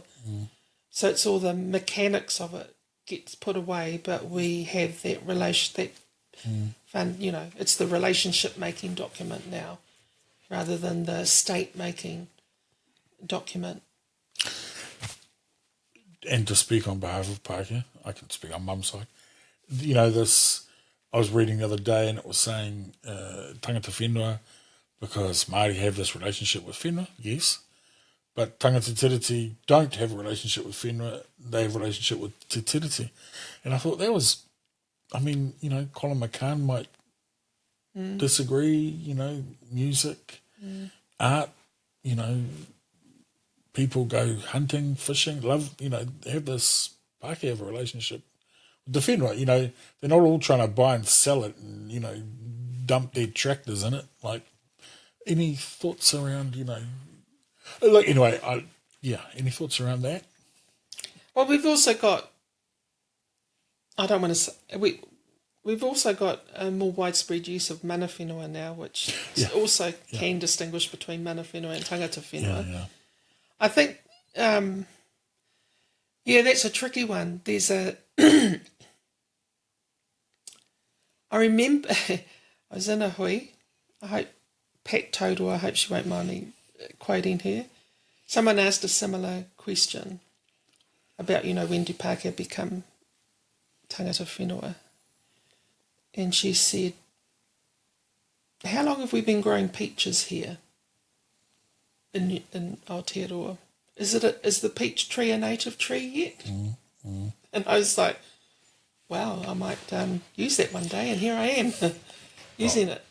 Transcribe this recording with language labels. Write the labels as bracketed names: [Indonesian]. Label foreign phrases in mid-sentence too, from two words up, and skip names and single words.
[English] So it's all the mechanics of it gets put away, but we have that fun, it's the relationship making document now rather than the state making document. And to speak on behalf of Pākehā, I can speak on mum's side. This, I was reading the other day and it was saying [Māori] tangata whenua, [English] because Māori have this relationship with whenua, yes, but [Māori] tangata tiriti [English] don't have a relationship with whenua, they have a relationship with [Māori] te tiriti. [English] And I thought that was, Colin McCann might disagree, music, art, people go hunting, fishing, love, have this Pākehā have a relationship with the whenua. They're not all trying to buy and sell it and, dump their tractors in it. Like, any thoughts around, any thoughts around that? Well, we've also got, I don't want to say, we've also got a more widespread use of [Māori] mana whenua [English] now, which also can distinguish between [Māori] mana whenua [English] and [Māori] tangata whenua. [English] Yeah. I think, that's a tricky one. There's I remember I was in a hui. I hope Pat Toador, I hope she won't mind me quoting her. Someone asked a similar question about, when do Pākehā become [Māori] tangata whenua? [English] And she said, how long have we been growing peaches here in Aotearoa? Is the peach tree a native tree yet? And I was like, wow, I might use that one day, and here I am using it.